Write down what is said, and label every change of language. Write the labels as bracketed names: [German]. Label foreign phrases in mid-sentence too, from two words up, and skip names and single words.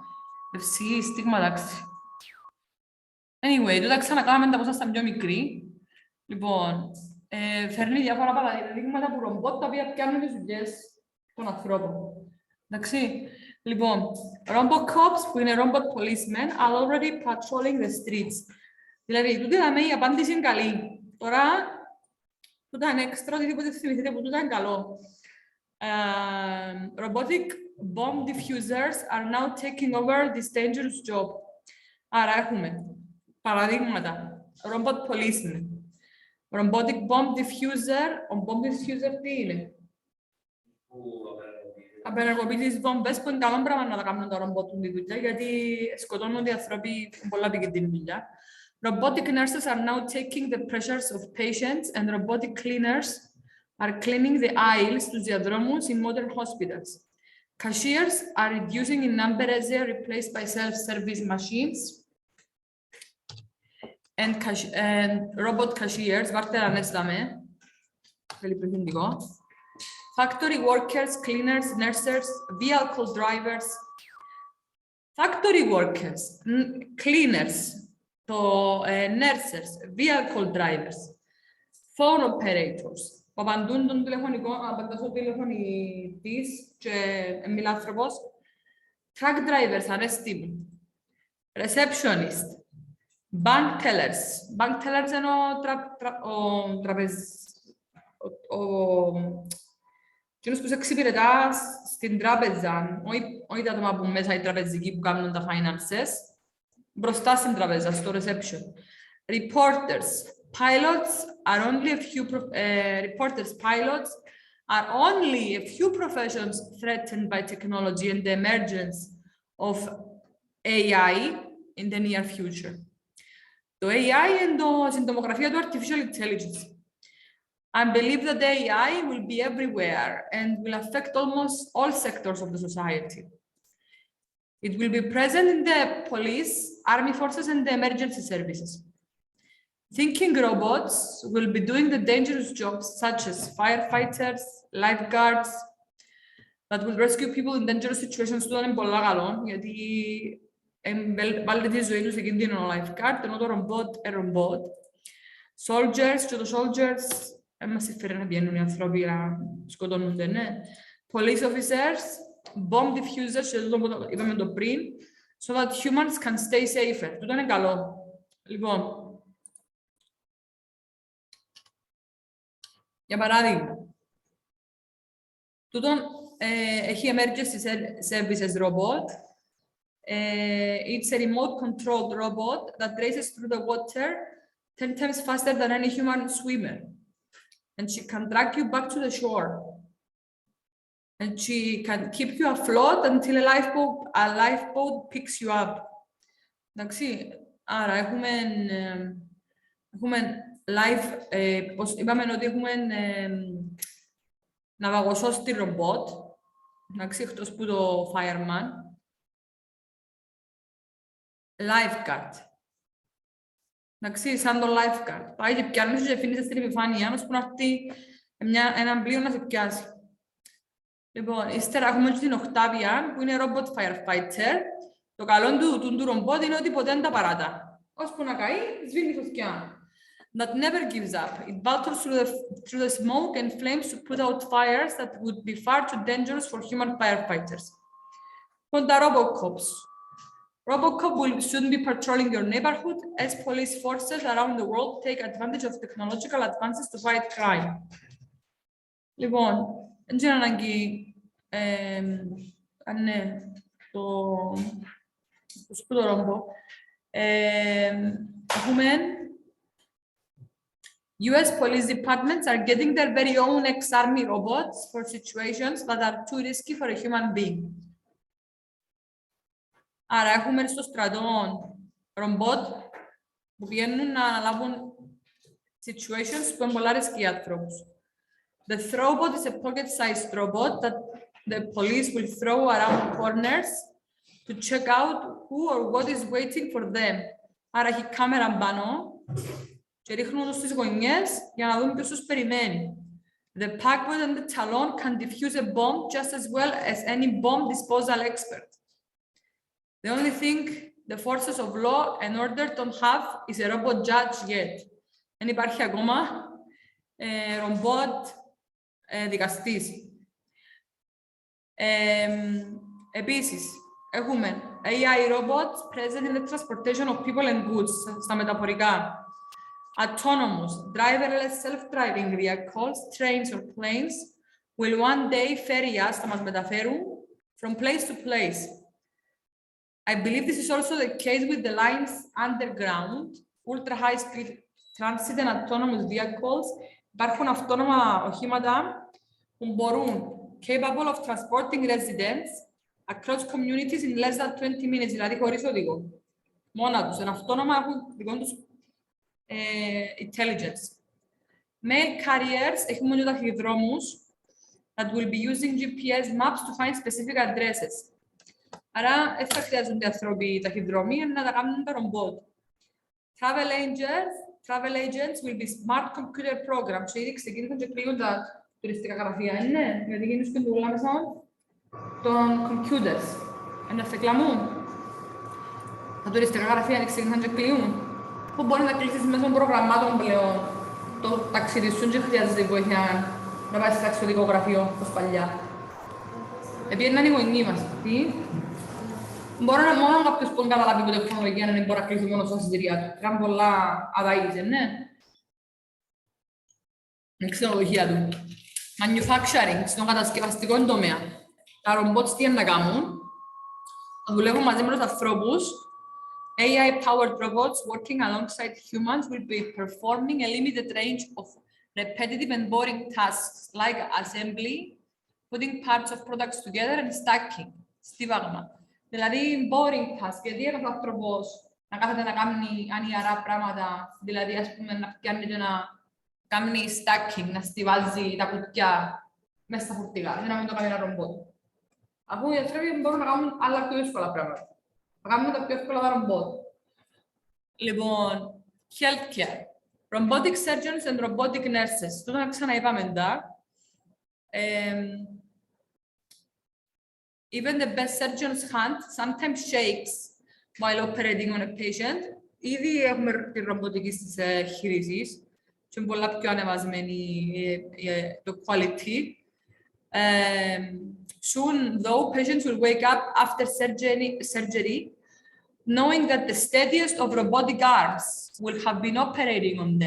[Greek] FCE, στίγματα. Anyway, τότε ξανακάμε τα που ήσασταν πιο μικροί. Λοιπόν, φέρνει διάφορα παραδείγματα από ρομπότ τα οποία πιάνουν τις δουλειές των ανθρώπων. Εντάξει. Λοιπόν, [English] robot cops [Greek] που είναι [English] robot policemen are already patrolling the streets. [Greek] Δηλαδή, τούτη δαμε η απάντηση είναι καλή. Τώρα, τούτα είναι έξτρα, οτιδήποτε θυμηθείτε που τούτα είναι καλό. [English] Robotic bomb diffusers are now taking over this dangerous job. [Greek] Άρα έχουμε παραδείγματα. [English] Robot policemen. Robotic bomb diffuser. [Greek] Ο [English] bomb diffuser [Greek] τι είναι? Απενεργοποιητής βόμβες που είναι καλό πράγμα να τα κάνουν τα ρομπότ τη δουλειά, γιατί σκοτώνουν οι άνθρωποι πολλά επικίνδυνη δουλειά. [English] Robotic nurses are now taking the pressures of patients and robotic cleaners are cleaning the aisles [Greek] στους διαδρόμους [English] in modern hospitals. Cashiers are reducing in number as they are replaced by self-service machines. And robot cashiers, βάρτε να νέσταμε, τελειπρεθυντικό. Factory workers, cleaners, nurses, vehicle drivers. Factory workers, cleaners, nurses, vehicle drivers, phone operators. [Greek] Που απαντούν τον τηλεφωνικό, απαντάς ο τηλεφωνητής και μιλά άνθρωπος. [English] Truck drivers, αρέστοι. Receptionist. Bank tellers. Bank tellers [Greek] είναι ο κοινός που σε εξυπηρετά στην τράπεζα, όχι τα άτομα που μέσα οι τραπεζικοί που κάνουν τα finances, μπροστά στην τραπέζα, στο reception. [English] Reporters. Pilots are only a few professions threatened by technology and the emergence of AI in the near future. [Greek] Το AI είναι στην τομογραφία του [English] artificial intelligence. I believe that the AI will be everywhere and will affect almost all sectors of the society. It will be present in the police, army forces, and the emergency services. Thinking robots will be doing the dangerous jobs such as firefighters, lifeguards, that will rescue people in dangerous situations. [Greek] Αυτό είναι πολύ καλό, γιατί βάλτε τη ζωή τους σε κίνδυνο ο lifeguard, ενώ το ρομπότ είναι ρομπότ. Soldiers, και το soldiers, μας συμφέρει να βγαίνουν οι άνθρωποι να σκοτώνονται, ναι. [English] Police officers, bomb diffusers, [Greek] και το είπαμε το πριν, [English] so that humans can stay safer. [Greek] Τούτο είναι καλό. Λοιπόν, για παράδειγμα, τούτο έχει [English] emergency services robot. It's a remote controlled robot that races through the water 10 times faster than any human swimmer. And she can drag you back to the shore. And she can keep you afloat until a lifeboat picks you up. [Greek] Εντάξει, άρα έχουμε live, είπαμε ότι έχουμε ναυαγοσώστη ρομπότ, εντάξει, εκτός που το fireman. Lifeguard. Εντάξει, σαν το lifeguard. Πάει και πιάνεις και αφήνεις στην επιφάνεια, ώσπου να έρθει Έναν πλοίο να σε πιάσει. Λοιπόν, ύστερα έχουμε την Octavian, που είναι [English] robot firefighter. [Greek] Το καλό του ρομπότ είναι ότι ποτέ δεν τα παράτα. Ώσπου να καεί, σβήνει φωτιά. [English] That never gives up. It battles through the smoke and flames to put out fires that would be far too dangerous for human firefighters. On the RoboCops. RoboCop will soon be patrolling your neighborhood as police forces around the world take advantage of technological advances to fight crime. [Greek] Λοιπόν, δεν ξέρω ανάγκη ναι, το σπούτο ρόμπο. [English] Έχουμε US police departments are getting their very own ex-army robots for situations that are too risky for a human being. [Greek] Άρα έχουμε στο στρατό ρομπότ που πηγαίνουν να αναλάβουν situations που είναι πολλά ρίσκοι για ανθρώπους. [English] The throwbot is a pocket-sized robot that the police will throw around corners to check out who or what is waiting for them. [Greek] Άρα έχει κάμερα πάνω και ρίχνουν τους στις γωνιές για να δουν ποιος τους περιμένει. [English] The packbot and the talon can defuse a bomb just as well as any bomb disposal expert. The only thing the forces of law and order don't have is a robot judge yet. [Greek] Δεν υπάρχει ακόμα ρομπότ δικαστής. Επίσης, έχουμε [English] AI robots present in the transportation of people and goods, [Greek] στα μεταφορικά. [English] Autonomous, driverless self-driving vehicles, trains or planes will one day ferry us, [Greek] θα μας μεταφέρουν, [English] from place to place. I believe this is also the case with the lines underground, ultra-high-speed transit and autonomous vehicles. [Greek] Υπάρχουν αυτόνομα οχήματα που μπορούν [English] capable of transporting residents across communities in less than 20 minutes, [Greek] δηλαδή χωρίς οδηγό. Μόνα τους, είναι αυτόνομα, έχουν δικό τους intelligence. [English] Mail carriers, [Greek] έχουμε και ταχυδρόμους [English] that will be using GPS maps to find specific addresses. [Greek] Άρα, δεν θα χρειάζονται άνθρωποι ταχυδρόμοι, να τα κάνουν τα ρομπότ. [English] Travel agents will be smart computer programs. [Greek] Ήδη ξεκίνησαν και κλείουν τα τουριστικά γραφεία, ναι, γιατί γίνουν και δουλειά μέσα των computers. Να σε κλαμούν. Τα τουριστικά γραφεία ξεκίνησαν και κλείουν. Που μπορεί να κλείσεις μέσω των προγραμμάτων πλέον. Το ταξίδι σου και χρειάζεται βοήθεια να πάει σε ταξιδιωτικό γραφείο, όπως παλιά. Επιέναν οι γονείς μας. Τι? Μπορεί να μόνο κάποιος που καταλάβει που τεχνολογία να μην μπορεί να κλείσει μόνο στα εισιτήρια του. Κάνουν πολλά αδαΐζε, ναι. Είναι ξενοδοχεία του. Manufacturing, στον κατασκευαστικό τομέα. Τα ρομπότς τι είναι να κάνουν. Θα δουλεύουν μαζί με τους ανθρώπους. [English] AI-powered robots working alongside humans will be performing a limited range of repetitive and boring tasks like assembly, putting parts of products together and stacking. [Greek] Στίβαγμα. Δηλαδή, [English] boring task, [Greek] γιατί ένας άνθρωπος να κάθεται να κάνει ανιαρά πράγματα, δηλαδή, ας πούμε, να πιάνει και να κάνει stacking, να στιβάζει τα κουτιά μέσα στα φορτηγά, δεν να μην το κάνει ένα ρομπότ. Αφού οι άνθρωποι μπορούν να κάνουν άλλα πιο εύκολα πράγματα. Να κάνουν τα πιο εύκολα τα ρομπότ. Λοιπόν, [English] healthcare. Robotic surgeons and robotic nurses. [Greek] Τώρα να ξαναείπαμε τα. [English] Even the best surgeon's hand sometimes shakes while operating on a patient. [Greek] Ήδη έχουμε τη ρομποτική στις χειρίσεις και είναι πολλά πιο ανεβασμένη το quality. [English] Soon, though, patients will wake up after surgery knowing that the steadiest of robotic arms will have been operating on them.